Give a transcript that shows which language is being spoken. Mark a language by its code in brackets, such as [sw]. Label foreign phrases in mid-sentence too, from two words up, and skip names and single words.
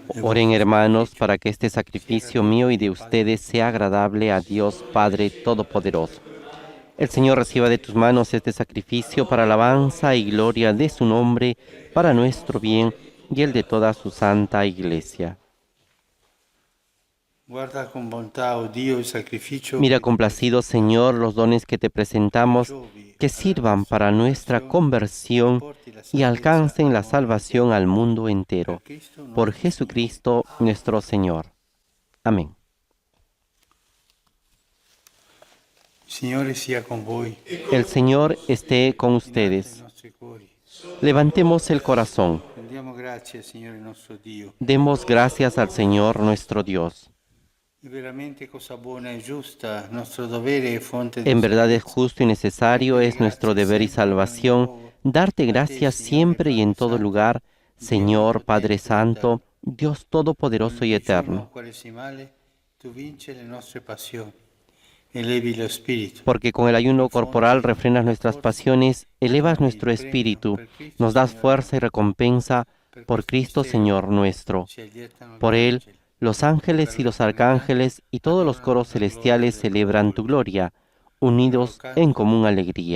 [es] Oren, hermanos, para que este sacrificio mío y de ustedes sea agradable a Dios Padre Todopoderoso. El Señor reciba de tus manos este sacrificio para alabanza y gloria de su nombre, para nuestro bien y el de toda su santa Iglesia. [it] Guarda con bontà, oh Dio, il sacrificio [es] Mira [it] che ti [es] complacido, Señor, los dones que te presentamos, que sirvan para nuestra conversión y alcancen la salvación al mundo entero. Por Jesucristo nuestro Señor. Amén. [it] Il Signore sia con voi. [es] El Señor esté con [it] I [es] ustedes. [it] nostri cuori. [es] Levantemos el corazón. [it] Rendiamo grazie al Signore nostro Dio. [es] Demos gracias al Señor nuestro Dios. [it] È veramente cosa buona e giusta, nostro dovere e fonte di [es] En verdad es [it] salvezza. [es] justo y necesario, es nuestro deber y salvación, darte gracias siempre y en todo lugar, Señor Padre Santo, Dios Todopoderoso y Eterno. [it] Quaresimale, tu vinci le nostre passioni, elevi lo spirito. [es] Porque con el ayuno corporal refrenas nuestras pasiones, elevas nuestro espíritu, nos das fuerza y recompensa por Cristo Señor nuestro. [it] Si allietano [es] Por [it] gli [es] Él, [it] angeli. [es] los ángeles y los arcángeles y todos los coros celestiales celebran tu gloria, unidos en común alegría.